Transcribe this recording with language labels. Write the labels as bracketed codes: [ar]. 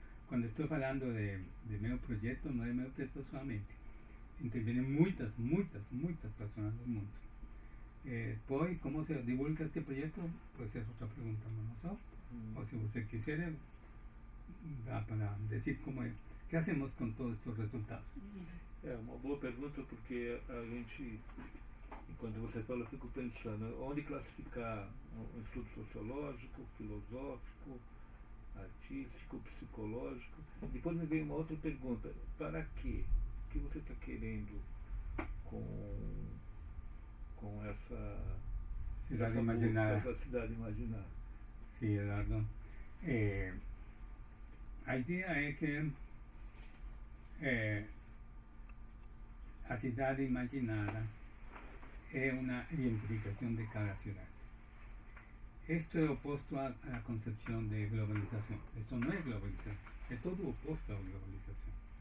[es] Cuando estoy hablando de medio proyecto, no de medio proyecto solamente, intervienen muchas personas del mundo. Pues, ¿cómo se divulga este proyecto? Pues es otra pregunta, ¿no? O si usted quisiera, para decir cómo es, ¿Qué hacemos con todos estos resultados? [pt] É uma boa pergunta, porque a gente, enquanto você fala, eu fico pensando onde classificar um estudo sociológico, filosófico, artístico, psicológico. Depois me veio uma outra pergunta: para quê? O que você está querendo com essa [es] Ciudad [pt] essa imaginada. busca, essa cidade imaginada? [es] Sí, Eduardo. La idea es que la ciudad imaginada es una identificación de cada ciudad. Esto es opuesto a la concepción de globalización. Esto no es globalización, es todo opuesto a la globalización.